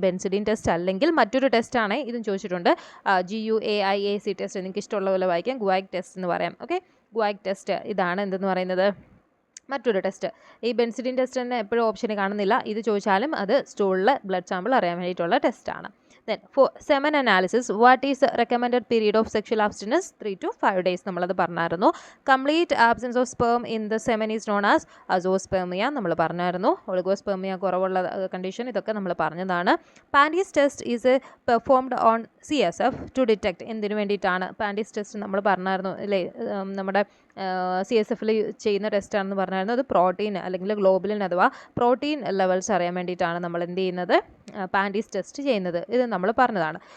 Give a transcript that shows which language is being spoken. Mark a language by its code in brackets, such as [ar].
[ml] ബെൻസിഡിൻ test അല്ലെങ്കിൽ മറ്റൊരു ടെസ്റ്റാണ്. ഇതും ചോദിച്ചിട്ടുണ്ട്. GUAIAC ടെസ്റ്റ്, നിങ്ങൾക്ക് ഇഷ്ടമുള്ള പോലെ വായിക്കാം. ഗുവാക് ടെസ്റ്റ് എന്ന് പറയാം. ഓക്കെ, ഗുവാക് ടെസ്റ്റ് ഇതാണ് എന്തെന്ന് പറയുന്നത്, മറ്റൊരു ടെസ്റ്റ്. ഈ ബെൻസിഡിൻ ടെസ്റ്റ് തന്നെ എപ്പോഴും ഓപ്ഷന് കാണുന്നില്ല. ഇത് ചോദിച്ചാലും അത് സ്റ്റൂളിലെ ബ്ലഡ് സാമ്പിൾ അറിയാൻ വേണ്ടിയിട്ടുള്ള ടെസ്റ്റാണ്. [en] Then for semen analysis, what is the recommended period of sexual abstinence? 3 to 5 days. [ml] നമ്മളത് പറഞ്ഞായിരുന്നു. [en] Complete absence of sperm in the semen is known as azospermia. [ml] നമ്മൾ പറഞ്ഞായിരുന്നു. ഒളിഗോസ്പെർമിയ കുറവുള്ള കണ്ടീഷൻ, ഇതൊക്കെ നമ്മൾ പറഞ്ഞതാണ്. [en] പാൻഡീസ് test is performed on CSF to detect. [ml] എന്തിനു വേണ്ടിയിട്ടാണ് പാൻഡീസ് ടെസ്റ്റ് നമ്മൾ പറഞ്ഞായിരുന്നു അല്ലേ. നമ്മുടെ CSFൽ ചെയ്യുന്ന ടെസ്റ്റാണെന്ന് പറഞ്ഞായിരുന്നു. അത് പ്രോട്ടീൻ അല്ലെങ്കിൽ ഗ്ലോബുലിൻ അഥവാ പ്രോട്ടീൻ ലെവൽസ് അറിയാൻ വേണ്ടിയിട്ടാണ് നമ്മൾ എന്ത് ചെയ്യുന്നത്, പാൻഡീസ് ടെസ്റ്റ് ചെയ്യുന്നത്. ഇത് നമ്മൾ പറഞ്ഞതാണ്.